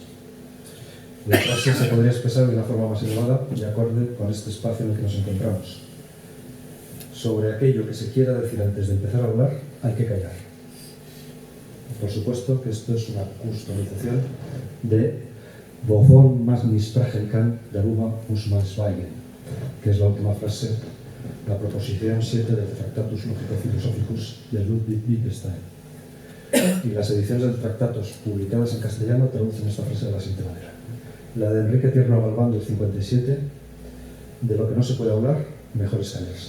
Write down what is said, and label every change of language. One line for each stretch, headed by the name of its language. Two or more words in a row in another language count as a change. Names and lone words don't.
Spanish: La frase se podría expresar de una forma más elevada y acorde con este espacio en el que nos encontramos. Sobre aquello que se quiera decir antes de empezar a hablar, hay que callar. Por supuesto que esto es una customización de
German: Wovon mag misprachen kann, darüber muss man schweigen,
Spanish: que es la última frase, la proposición 7 del Tractatus Logico-Philosophicus de Ludwig Wittgenstein. Y las ediciones del Tractatus publicadas en castellano traducen esta frase de la siguiente manera. La de Enrique Tierno Galván del 57, de lo que no se puede hablar, mejor es callarse.